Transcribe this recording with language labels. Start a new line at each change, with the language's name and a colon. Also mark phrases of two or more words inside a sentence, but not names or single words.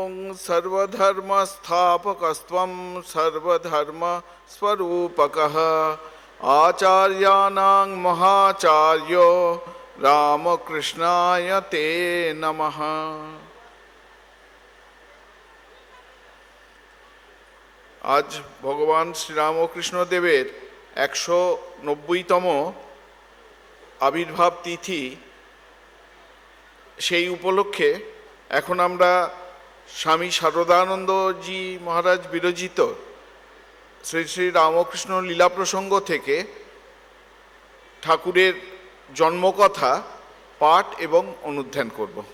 Sanskrit: सर्वधर्मस्थापकस्त्वं सर्वधर्मस्वरूपकः आचार्याणां महाचार्यो रामकृष्णाय ते नमः।
Bangla: আজ ভগবান শ্রীরামকৃষ্ণ দেবের 190তম আবির্ভাব তিথি। সেই উপলক্ষে এখন আমরা স্বামী শারদানন্দজি মহারাজ বিরচিত শ্রী শ্রী রামকৃষ্ণ লীলা প্রসঙ্গ থেকে ঠাকুরের জন্মকথা পাঠ এবং অনুধ্যান করব।